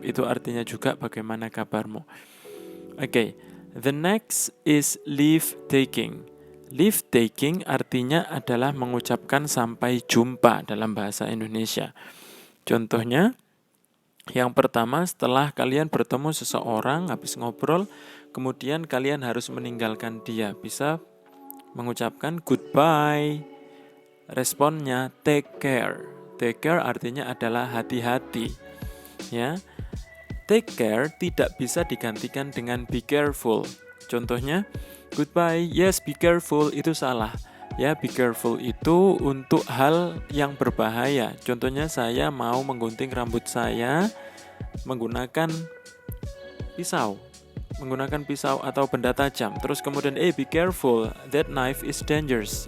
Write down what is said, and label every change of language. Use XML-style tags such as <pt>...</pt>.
<id>Itu artinya juga bagaimana kabarmu.</id> <en>Okay. The next is leave taking.</en> <id>Leave taking artinya adalah mengucapkan sampai jumpa dalam bahasa Indonesia. Contohnya, yang pertama setelah kalian bertemu seseorang, habis ngobrol, kemudian kalian harus meninggalkan dia. Bisa mengucapkan goodbye. Responnya</id> <en>take care. Take care</en> <id>artinya adalah hati-hati. Ya.</id> <en>Take care</en> <id>tidak bisa digantikan dengan</id> <en>be careful.</en> <id>Contohnya goodbye,</id> <en>yes be careful,</en> <id>itu salah. Ya,</id> <en>be careful</en> <id>itu untuk hal yang berbahaya. Contohnya saya mau menggunting rambut saya menggunakan pisau. Menggunakan pisau atau benda tajam. Terus kemudian</id> <en>be careful, that knife is dangerous.</en>